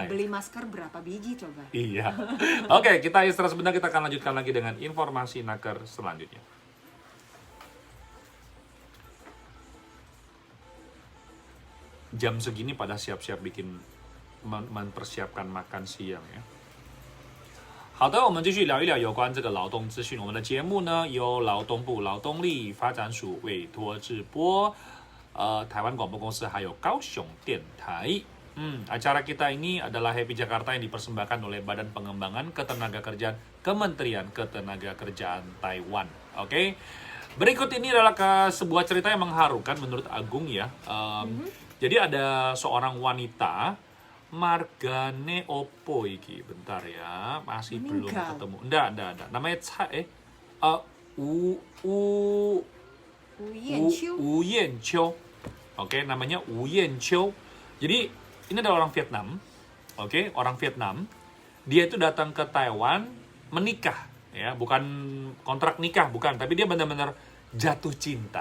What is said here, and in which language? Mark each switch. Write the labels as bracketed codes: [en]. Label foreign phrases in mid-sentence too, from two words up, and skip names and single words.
[id] beli masker berapa biji coba? Iya. Oke, kita istirahat sebentar, kita akan lanjutkan lagi dengan informasi naker selanjutnya. Jam segini pada siap-siap mempersiapkan makan siang ya. [zh] 好的，我们继续聊一聊有关这个劳动资讯。我们的节目呢，由劳动部劳动力发展署委托制播，台湾广播公司还有高雄电台。 [id] Acara kita ini adalah Happy Jakarta yang dipersembahkan oleh Badan Pengembangan Ketenagakerjaan Kementerian Ketenagakerjaan Taiwan. Oke. Berikut ini adalah sebuah cerita yang mengharukan menurut Agung ya. Jadi ada seorang wanita, [jv] margane opo iki, [id] bentar ya, masih belum ketemu. Enggak. Namanya Wu Yanqiu. Oke, namanya Wu Yanqiu. Jadi ini adalah orang Vietnam. Oke, orang Vietnam. Dia itu datang ke Taiwan menikah ya, bukan kontrak nikah, bukan, tapi dia benar-benar jatuh cinta.